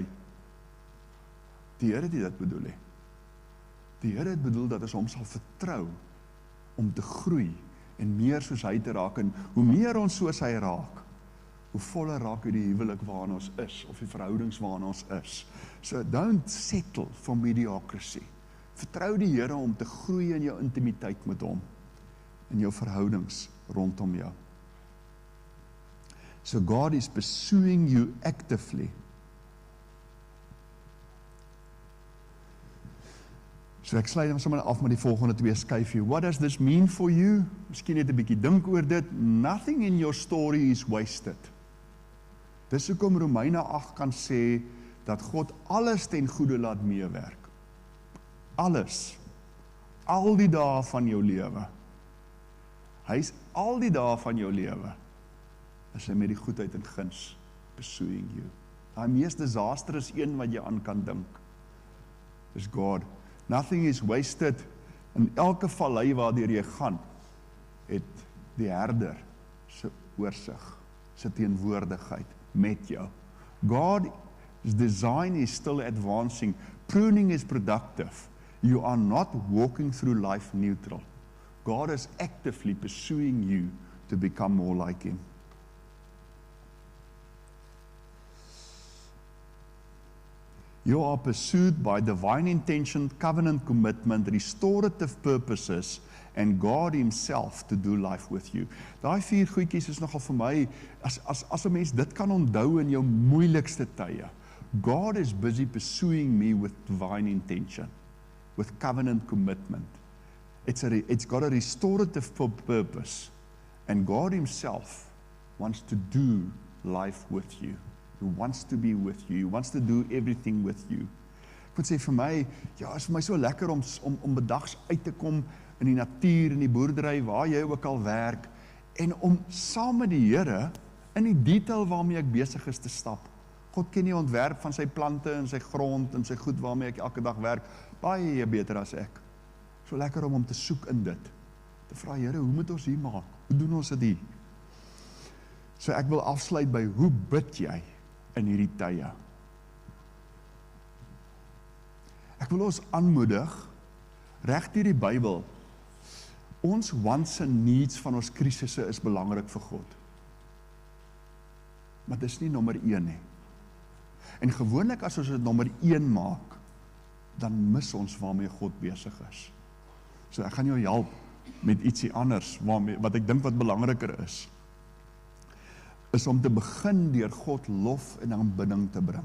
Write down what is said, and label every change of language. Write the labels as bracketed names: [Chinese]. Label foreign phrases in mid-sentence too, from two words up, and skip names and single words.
[Afrikaans] Die Here het nie dit bedoel nie. Die Here het bedoel dat ons hom sal vertrou om te groei en meer soos hy te raak, en hoe meer ons soos hy raak, hoe voller raak die huwelik waarin ons is, of die verhoudings waarin ons is. [English] So don't settle for mediocrity. [Afrikaans] Vertrou die Here om te groei in jou intimiteit met hom, in jou verhoudings rondom jou. [English] So God is pursuing you actively. [Afrikaans] So ek sluit hom sommer af met die volgende twee skyfie. [English] What does this mean for you? [Afrikaans] Miskien net 'n bietjie dink oor dit. [English] Nothing in your story is wasted. [Afrikaans] Dis hoekom Romeine 8 kan sê dat God alles ten goeie laat meewerk. Alles. Al die dae van jou lewe. Hy's al die dae van jou lewe. Is hy met die goedheid en guns [English] pursuing you. [Afrikaans] Daai mees disastrous een wat jy aan kan dink. Is God. [English] Nothing is wasted. [Afrikaans] In elke vallei waardeur jy gaan, het die herder se oorsig, se teenwoordigheid met jou. [English] God's design is still advancing. Pruning is productive. You are not walking through life neutral. God is actively pursuing you to become more like him. You are pursued by divine intention, covenant commitment, restorative purposes, and God himself to do life with you. [Afrikaans] Daai 4 goedjies is nogal vir my, as 'n mens dit kan onthou in jou moeilikste tye. [English] God is busy pursuing me with divine intention, with covenant commitment. It's got a restorative purpose, and God himself wants to do life with you. He wants to be with you. He wants to do everything with you. [Afrikaans] Ek moet sê vir my, ja, is vir my so lekker om bedags uit te kom in die natuur, in die boerdery, waar jy ook al werk, en om saam met die Here in die detail waarmee ek besig is te stap. God ken die ontwerp van sy plante en sy grond en sy goed waarmee ek elke dag werk, baie beter as ek. So lekker om te soek in dit. Te vra, Here, hoe moet ons hier maak? Hoe doen ons dit hier? So ek wil afsluit by, hoe bid jy in hierdie tye? Ek wil ons aanmoedig, reg deur die Bybel, ons [English] wants and needs [Afrikaans] van ons krisisse is belangrik vir God. maar dis nie nommer 1 nie. En gewoonlik as ons dit nommer 1 maak, dan mis ons waarmee God besig is. So ek gaan jou help met ietsie anders, wat ek dink wat belangriker is om te begin deur God lof en aanbidding te bring.